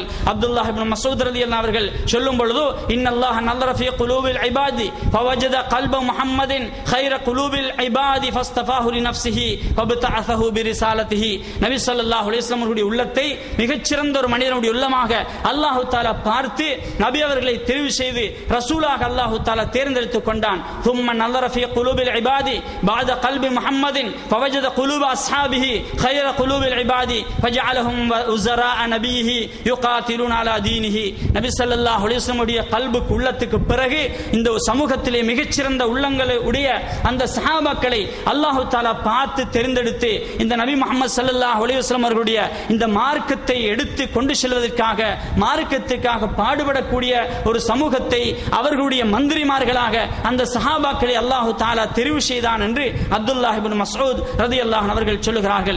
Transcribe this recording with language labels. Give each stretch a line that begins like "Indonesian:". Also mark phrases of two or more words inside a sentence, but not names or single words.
Tamil: அப்துல்லாஹ் இப்னு மஸ்ஊத் ரலியல்லாஹு அவர்கள் சொல்லும் பொழுது,
Arabic: إن الله نظر في قلوب العباد فوجد قلب محمد خير قلوب العباد فاصطفاه لنفسه فابتعثه برسالته,
Tamil: நபி
Arabic: صلى الله عليه وسلم
Tamil: அவருடைய உள்ளத்தை மிகச்சிறந்த ஒரு மனிதனுடைய உள்ளமாக அல்லாஹ் தஆலா பார்த்து நபி அவர்களை தெரிவு செய்து ரசூலாக அல்லாஹ் தஆலா தேர்ந்தெடுத்து கொண்டான்.
Arabic: ثم نظر في قلوب العباد بعد قلب محمد فوجد قلوب اصحابه خير قلوب العباد فجعلهم وزراء نبيه قلبه يقاتلون على دينه.
Tamil: நபி
Arabic: صلى الله عليه وسلم
Tamil: உடைய கல்புக்கு உள்ளத்துக்கு பிறகு இந்த சமூகத்திலே மிகச்சிறந்த உள்ளங்களை உடைய அந்த சஹாபாக்களை அல்லாஹு தஆலா பார்த்து தெரிந்தெடுத்து இந்த நபி முஹம்மது
Arabic: صلى الله عليه وسلم
Tamil: அவர்களுடைய இந்த மார்க்கத்தை எடுத்து கொண்டு செல்வதற்காக மார்க்கத்துக்காக பாடுபடக்கூடிய ஒரு சமூகத்தை அவர்களுடைய மந்திரிமார்களாக அந்த சஹாபாக்களை அல்லாஹு தஆலா தெரிவு செய்தான் என்று அப்துல்லாஹ் இப்னு மஸ்ஊத்
Arabic: رضي الله عنه
Tamil: அவர்கள் சொல்லுகிறார்கள்.